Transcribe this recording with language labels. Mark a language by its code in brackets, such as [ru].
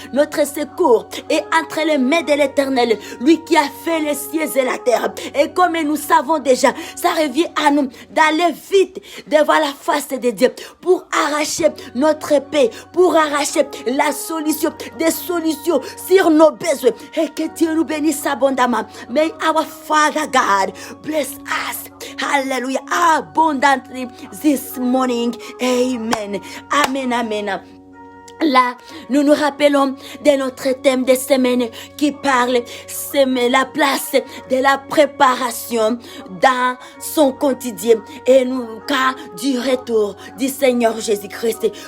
[fr] Notre secours est entre les mains de l'Éternel, lui qui a fait les cieux et la terre. Et comme nous savons déjà, ça revient à nous d'aller vite devant la face de Dieu pour arracher notre paix, pour arracher la solution, des solutions sur nos besoins. Et que Dieu nous bénisse abondamment. [en] May our Father God bless us. Hallelujah. Abundantly this morning. Amen. Amen. Amen. [fr] Là, nous nous rappelons de notre thème de semaine qui parle de la place de la préparation dans son quotidien et nous, cas du retour du Seigneur Jésus-Christ.